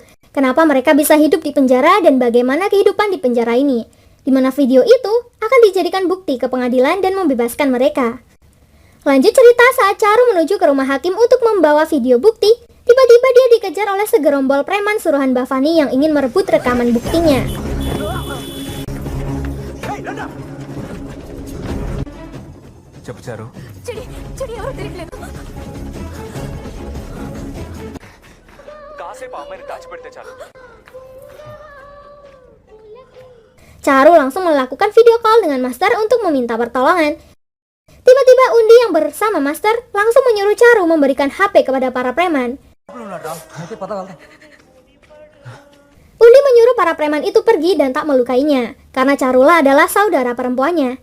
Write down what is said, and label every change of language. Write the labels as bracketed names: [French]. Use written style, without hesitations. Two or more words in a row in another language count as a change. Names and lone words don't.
[Indonesian] Kenapa mereka bisa hidup di penjara dan bagaimana kehidupan di penjara ini. Di mana video itu akan dijadikan bukti ke pengadilan dan membebaskan mereka. Lanjut cerita saat Charu menuju ke rumah hakim untuk membawa video bukti, tiba-tiba dia dikejar oleh segerombol preman suruhan Bhavani yang ingin merebut rekaman buktinya. [Telugu] చెప్పు చారు కాసేపు అమ్మాయిని దాచిపెడితే చాలు. [Indonesian] Charu langsung melakukan video call dengan Master untuk meminta pertolongan. Tiba-tiba Undi yang bersama Master langsung menyuruh Charu memberikan HP kepada para preman. Undi menyuruh para preman itu pergi dan tak melukainya, karena Charula adalah saudara perempuannya.